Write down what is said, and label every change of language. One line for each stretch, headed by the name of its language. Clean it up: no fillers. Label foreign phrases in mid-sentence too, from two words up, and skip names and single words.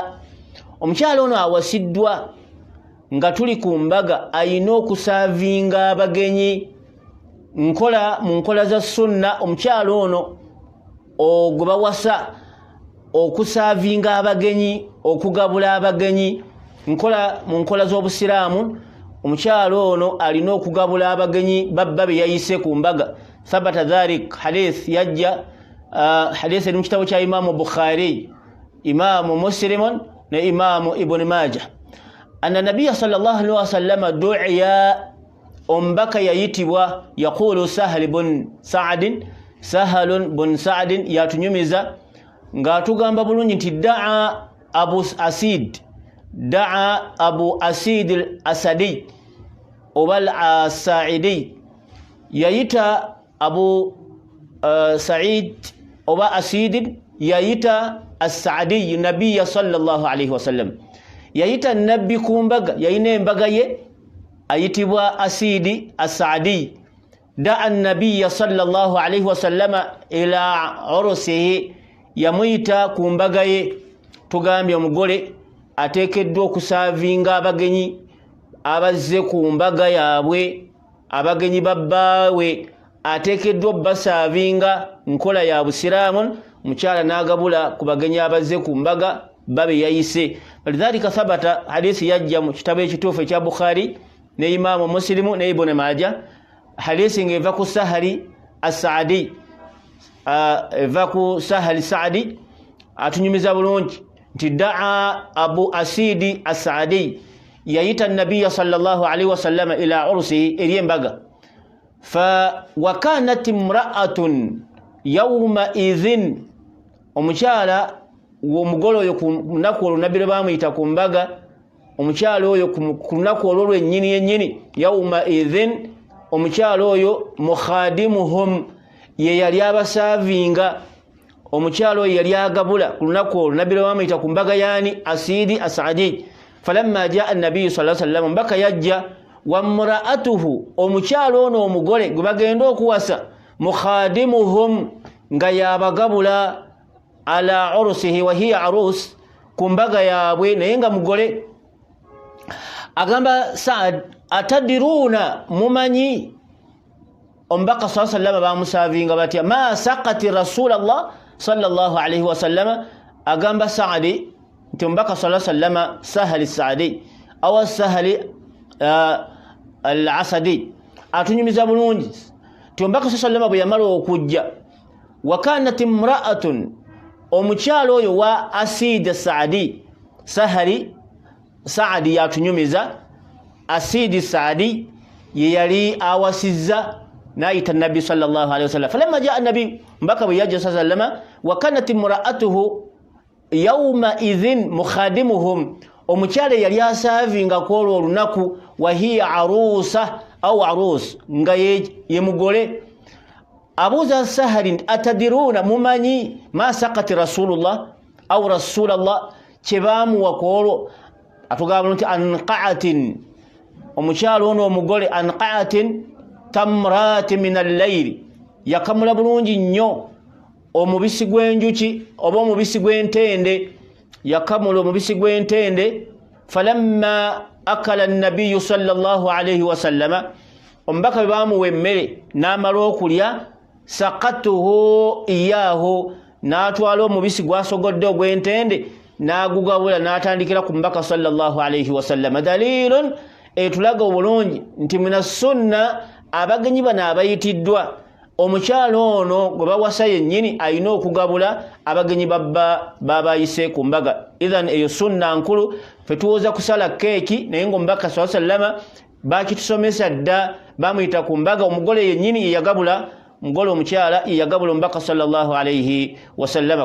Ganda: Omukyalo ono awasiddwa nga tuli ku mbaga ayina okusaavinga abagenyi mu nkola za sunna. Omukyalo ono ogwe bawasa okusaavinga abagenyi, okugabula abagenyi mu nkola z'obusiraamu. Omukyalo ono alina okugabula abagenyi babba be yayise ku mbaga.
Arabic: ثبت ذلك حديث
Ganda: yajja hadith eri mu kitabo kya Imaamu Bukhari, Imaamu Muslim ne Imaamu Ibn Majah.
Arabic: أن النبي صلى الله عليه وسلم دعي,
Ganda: ombaka yayitibwa. Yaqulu Sahal bin Sa'd, Sahal bin Sa'd yatunyumiza ng'atugamba bulungi nti daa Abu Asid, daa Abu Asid al-Asadi oba al-Sa'idi, yayita Abu Sa'id oba Asid, yayita as-Sa'di
Arabic: النبي صلى الله عليه وسلم.
Ganda: Yayita nabbi ku mbaga, yayina embaga ye ayitibwa Asidi as-Sa'di.
Arabic: دعا النبي صلى الله عليه وسلم إلى عرسه,
Ganda: yamuyita ku mbaga ye. Tugambye omugole ateekeddwa okusaavinga abagenyi abazze ku mbaga yaabwe, abagenyi babbaawe ateekeddwa basaavinga nkola ya busiraamu omukyala n'agabula ku bagenyi abazze ku mbaga babe yayise.
Arabic: لذلك ثبت حديث
Ganda: yajja mu kitabo ekituufu ekya Bukhari ne Imaamu Muslimu ne Ibn Majah, hadisi ng'eva ku Sahali as-Saadi, eva ku Sahali Saadi atunyumiza bulungi nti daa Abu Asidi as-Saadi yayita
Arabic: النبي صلى الله عليه وسلم إلى عرسه
Ganda: eri embaga.
Arabic: وكانت امرأة يومئذ,
Ganda: omukyala w'omugole oyo ku lunaku olwo nabbi lwe bamuyita ku mbaga, omukyala oyo ku lunaku olwo lwennyini yennyini,
Arabic: يومئذ,
Ganda: omukyala oyo mukhadimuhum, ye yali abasaavinga, omukyala oyo yali agabula ku lunaku olwo nabbi lwe bamuyita ku mbaga yani Asidi as-Saadi.
Arabic: فلما جاء النبي صلى الله عليه وسلم,
Ganda: mbaka yajja,
Arabic: وامرأته,
Ganda: omukyala ono omugole gwe bagenda okuwasa, mukhadimuhum, nga yabagabula,
Arabic: على عرسه وهي عروس,
Ganda: ku mbaga yaabwe naye nga mugole. Agamba Saad, atadiruna, mumanyi omubaka
Arabic: صلى الله عليه وسلم
Ganda: bamusaavinga batya,
Arabic: ما سقت رسول الله صلى الله عليه وسلم.
Ganda: Agamba Saadi nti omubaka
Arabic: صلى الله عليه وسلم
Ganda: Sahali Saadi awa Sahali al-Asadi atunyumiza bulungi nti omubaka
Arabic: صلى الله عليه وسلم
Ganda: bwe yamala okujja,
Arabic: وكانت امرأة,
Ganda: omukyalo oyo wa Asidi Saadi, Sahali Saadi yatunyumiza, Asidi Saadi ye yali awasizza nayita nabbi
Arabic: صلى الله عليه وسلم. فلما جاء النبي,
Ganda: mbaka bwe yajja
Arabic: صلى الله عليه وسلم، وكانت امرأته يومئذ خادمهم,
Ganda: omukyala yali asaavinga kwolwo olunaku,
Arabic: وهي عروسة أو عروس,
Ganda: nga ye mugole.
Arabic: Abuza Sahali, أتدرون, mumanyi ما سقت رسول الله أو رسول الله,
Ganda: kyebamuwa kwolwo. Atugamba nti anqa'atin, omukyala ono omugole,
Arabic: أنقعت تمرات من الليل,
Ganda: yakamula bulungi nnyo omubisi gw'enjuki oba omubisi gw'entende, yakamula omubisi gw'entende.
Arabic: فلما أكل النبي صلى الله عليه وسلم,
Ganda: omubaka bwe bamuwa emmere n'amala okulya,
Arabic: سقته إياه,
Ganda: n'atwala omubisi gwasogodde ogw'entende n'agugabula n'atandikira ku mubaka
Arabic: صلى الله عليه وسلم.
Ganda: Dalilun, etulaga obulungi nti
Arabic: من السنة,
Ganda: abagenyi bano abayitiddwa, omukyala ono gwe bawasa yennyini alina okugabula abagenyi babayise ku mbaga. Idhan eyo sunna nkulu, fe tuwoza kusala keeki naye ng'omubaka
Arabic: صلى الله عليه وسلم
Ganda: bakitusomesa dda, bamuyita ku mbaga, omugole yennyini yeyagabula, mugole omukyala yeyagabula omubaka
Arabic: صلى الله عليه وسلم.